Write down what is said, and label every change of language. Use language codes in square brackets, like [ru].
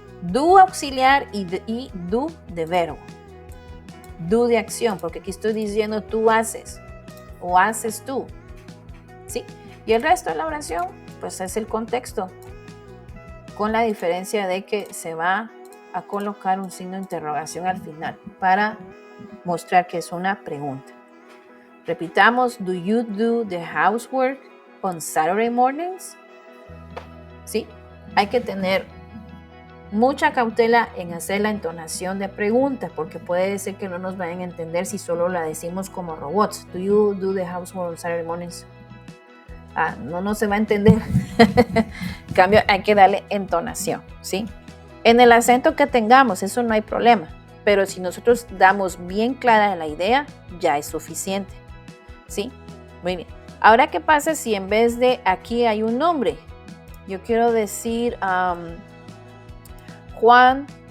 [es] Do auxiliar y do de verbo. Do de acción, porque aquí estoy diciendo tú haces o haces tú. ¿Sí? Y el resto de la oración, pues es el contexto, con la diferencia de que se va a colocar un signo de interrogación al final para mostrar que es una pregunta. Repitamos, [en] do you do the housework on Saturday mornings? [es] ¿sí? Hay que tener mucha cautela en hacer la entonación de pregunta, porque puede ser que no nos vayan a entender si solo la decimos como robots. [en] Do you do the housework on Saturday mornings? [es] No se va a entender. En cambio, hay que darle entonación, ¿sí? En el acento que tengamos, eso no hay problema, pero si nosotros damos bien clara la idea, ya es suficiente, ¿sí? Muy bien. Ahora, ¿qué pasa si en vez de aquí hay un nombre? Yo quiero decir Juan.